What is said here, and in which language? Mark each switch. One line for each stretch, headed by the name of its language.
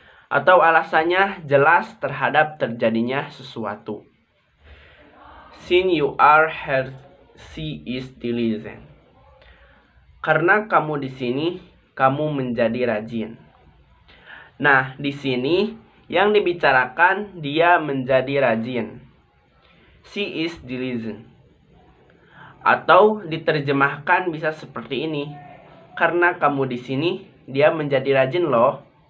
Indonesian: Atau alasannya jelas terhadap terjadinya sesuatu.
English: Since you are here, she is diligent.
Indonesian: Karena kamu di sini, kamu menjadi rajin. Nah, di sini yang dibicarakan dia menjadi rajin.
English: She is diligent.
Indonesian: Atau diterjemahkan bisa seperti ini. Karena kamu di sini, dia menjadi rajin loh.